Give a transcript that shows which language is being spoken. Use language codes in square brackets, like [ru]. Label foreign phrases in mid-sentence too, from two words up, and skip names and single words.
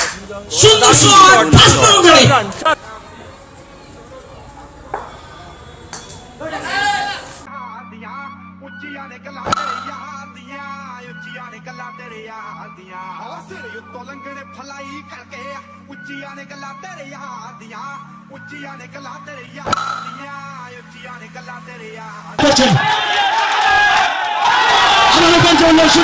[bn] সুন্দর [en] shot fast boundary [pa] ਉੱਚੀਆਂ ਨੇ ਗੱਲਾਂ ਤੇਰੇ ਯਾਰ ਦੀਆਂ ਉੱਚੀਆਂ ਨੇ ਗੱਲਾਂ ਤੇਰੇ ਯਾਰ ਦੀਆਂ ਹੌਸਲੇ ਉੱਤੋਂ ਲੰਘਣੇ ਫਲਾਈ ਕਰਕੇ ਉੱਚੀਆਂ ਨੇ ਗੱਲਾਂ ਤੇਰੇ ਯਾਰ ਦੀਆਂ ਉੱਚੀਆਂ ਨੇ ਗੱਲਾਂ ਤੇਰੇ ਯਾਰ ਦੀਆਂ ਉੱਚੀਆਂ ਨੇ ਗੱਲਾਂ ਤੇਰੇ ਯਾਰ [bn] আমাদের জন্য শুরু